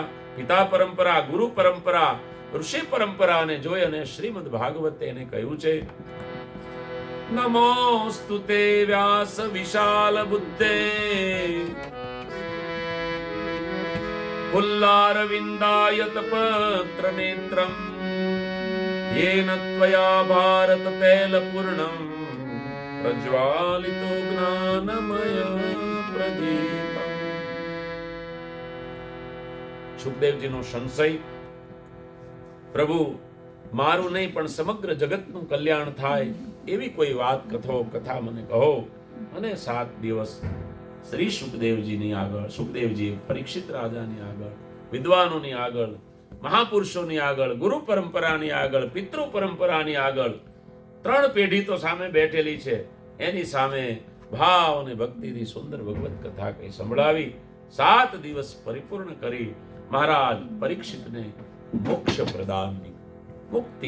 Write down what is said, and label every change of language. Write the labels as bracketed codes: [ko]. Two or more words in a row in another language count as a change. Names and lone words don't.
[gu] પિતા પરંપરા, ગુરુ પરંપરા, ઋષિ પરંપરાને જોઈ અને શ્રીમદ ભાગવતે એને કહ્યું છે [sa] નમોસ્તુતે વ્યાસ વિશાલ બુદ્ધે ફુલ્લારવિંદાયત પત્ર નેત્રમ येन त्वया भारत तैलपूर्णं प्रज्वालितो ज्ञानमय प्रदीपम्. [gu] સુખદેવજીનો સંશય, પ્રભુ મારું નહીં પણ સમગ્ર જગતનું કલ્યાણ થાય એવી કોઈ વાત કથા મને કહો. અને 7 દિવસ શ્રી સુખદેવજીની આગળ, સુખદેવજી પરીક્ષિત રાજાની આગળ, વિદ્વાનોની આગળ, મહાપુરુષોની આગળ, ગુરુ પરંપરાની આગળ, પિતૃ પરંપરાની આગળ, 3 પેઢી તો સામે બેઠેલી છે, એની સામે ભાવ અને ભક્તિની સુંદર ભગવત કથા કઈ સંભળાવી 7 દિવસ પરિપૂર્ણ કરી મહારાજ પરીક્ષિતને મોક્ષ પ્રદાનની મુક્તિ.